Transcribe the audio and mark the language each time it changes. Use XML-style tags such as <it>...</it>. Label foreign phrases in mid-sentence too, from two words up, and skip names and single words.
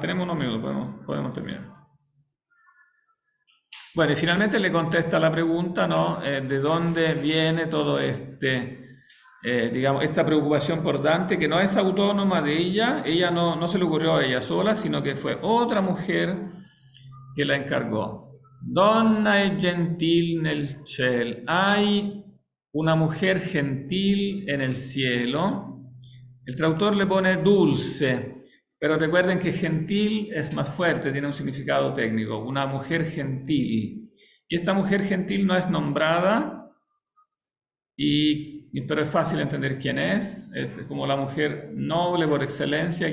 <es>Tenemos unos minutos, podemos terminar. Bueno, y finalmente le contesta la pregunta, ¿no? ¿De dónde viene todo digamos, esta preocupación por Dante, que no es autónoma de ella no se le ocurrió a ella sola, sino que fue otra mujer que la encargó.</es> <it>Donna e gentil nel ciel.</it> <es>Hay una mujer gentil en el cielo. El traductor le pone dulce, pero recuerden que gentil es más fuerte, tiene un significado técnico. Una mujer gentil. Y esta mujer gentil no es nombrada pero es fácil entender quién es como la mujer noble por excelencia.</es>